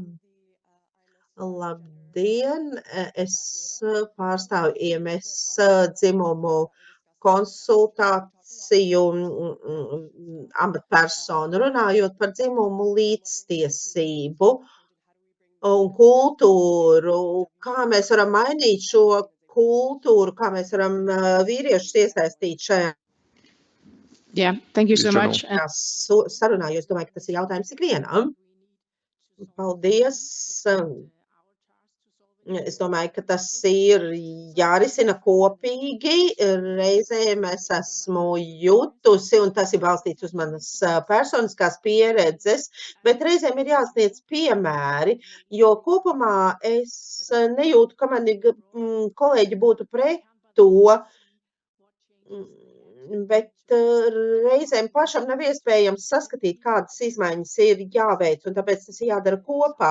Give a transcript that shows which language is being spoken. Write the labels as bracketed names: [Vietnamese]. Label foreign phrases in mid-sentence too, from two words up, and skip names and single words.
[Latvian] Labdien, es pārstāvu IMS dzimumu konsultāciju amatpersonu, runājot par dzimumu līdztiesību un kultūru, kā mēs varam mainīt šo kultūru, kā mēs varam vīriešus iesaistīt šajā [English] Thank you so much. [Latvian] sarunā, jo es domāju, ka tas ir jautājums ikvienam. Paldies. Es domāju, ka tas ir jārisina kopīgi. Reizēm es esmu jutusi, un tas ir balstīts uz manas personiskās pieredzes, bet reizēm ir jāsniedz piemēri, jo kopumā es nejūtu, ka mani kolēģi būtu pret to, bet reizēm pašam nav iespējams saskatīt, kādas izmaiņas ir jāveic, un tāpēc tas ir jādara kopā.